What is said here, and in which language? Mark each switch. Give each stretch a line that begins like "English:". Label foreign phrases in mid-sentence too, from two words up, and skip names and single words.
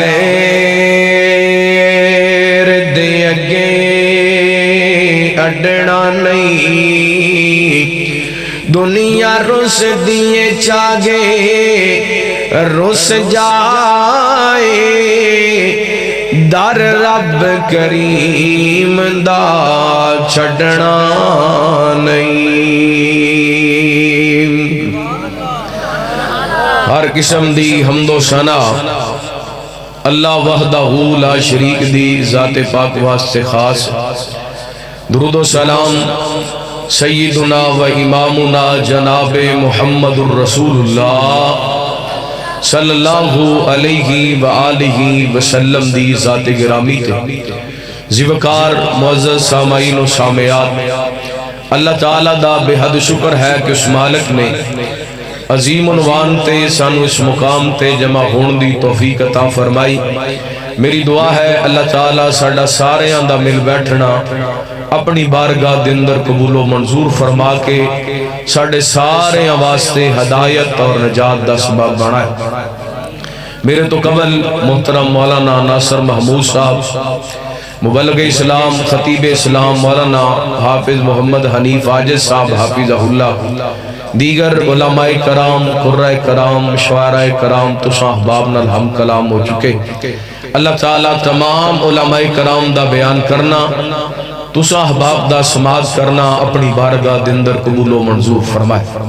Punjabi: ਗ਼ੈਰ ਦੇ ਅੱਗੇ ਅੱਡਣਾ ਨਹੀਂ ਦੁਨੀਆ ਰੁੱਸ ਦਿਏ ਚਾਗੇ ਰੁੱਸ ਜਾਏ ਦਰ ਰੱਬ ਕਰੀਮ ਦਾ ਛੱਡਣਾ ਨਹੀਂ। ਹਰ ਕਿਸਮ ਦੀ ਹਮਦੋ ਸਨਾ
Arabic: الله وحده لا شريك
Punjabi: ਦੀ ਜ਼ਾਤੇ ਪਾਕ ਵਾਸਤੇ ਖ਼ਾਸ। ਦੁਰੂਦ ਵ ਸਲਾਮ
Arabic: سيدنا وإمامنا جناب محمد رسول الله صلى الله عليه وآله وسلم
Punjabi: ਦੀ ਜ਼ਾਤੇ ਗਿਰਾਮੀ ਤੇ ਜ਼ਿਵਕਾਰ ਮੁਅੱਜ਼ਜ਼ ਸਾਮਾਈਨ ਵ ਸਾਮਿਆਤ, ਅੱਲਾਹ ਤਾਲਾ ਦਾ ਬੇਹੱਦ ਸ਼ੁਕਰ ਹੈ ਕਿ ਉਸ ਮਾਲਿਕ ਨੇ ਅਜ਼ੀਮ ਉਨਵਾਨ ਤੇ ਸਾਨੂੰ ਇਸ ਮੁਕਾਮ ਤੇ ਜਮ੍ਹਾ ਹੋਣ ਦੀ ਤੌਫ਼ੀਕ ਅਤਾ ਫ਼ਰਮਾਈ। ਮੇਰੀ ਦੁਆ ਹੈ ਅੱਲਾਹ ਤਾਲਾ ਸਾਡਾ ਸਾਰਿਆਂ ਦਾ ਮਿਲ ਬੈਠਣਾ ਅਪਣੀ ਬਾਰਗਾਹ ਦੇ ਅੰਦਰ ਕਬੂਲੋ ਮੰਜ਼ੂਰ ਫ਼ਰਮਾ ਕੇ ਸਾਡੇ ਸਾਰਿਆਂ ਵਾਸਤੇ ਹਦਾਇਤ ਔਰ ਨਜਾਤ ਦਾ ਸਬਬ ਬਣਾਏ। ਮੇਰੇ ਤੋਂ ਕਬਲ ਮੋਹਤਰਮ ਮੌਲਾਨਾ ਨਾਸਿਰ ਮਹਿਮੂਦ ਸਾਹਬ, ਮੁਬੱਲਿਗ਼ ਇਸਲਾਮ, ਖ਼ਤੀਬ ਇਸਲਾਮ ਮੌਲਾਨਾ ਹਾਫ਼ਿਜ਼ ਮੁਹੰਮਦ ਹਨੀਫ਼ ਆਜਿਜ਼ ਸਾਹਬ ਹਾਫ਼ਿਜ਼ਹੁੱਲਾਹ, ਦੀਗਰ ਉਲਮਾਏ ਕਰਾਮ, ਕੁੱਰਾਏ ਕਰਾਮ, ਸ਼ੁਆਰਾਏ ਕਰਾਮ ਤੁਸਾਂ ਅਹਬਾਬ ਨਾਲ ਹਮ ਕਲਾਮ ਹੋ ਚੁੱਕੇ। ਅੱਲਾਹ ਤਾਲਾ ਤਮਾਮ ਉਲਮਾਏ ਕਰਾਮ ਦਾ ਬਯਾਨ ਕਰਨਾ, ਤੁਸਾਂ ਅਹਬਾਬ ਦਾ ਸਮਾਅਤ ਕਰਨਾ ਅਪਣੀ ਬਾਰਗਾਹ ਦੇ ਅੰਦਰ ਕਬੂਲੋ ਮੰਜ਼ੂਰ ਫ਼ਰਮਾਏ।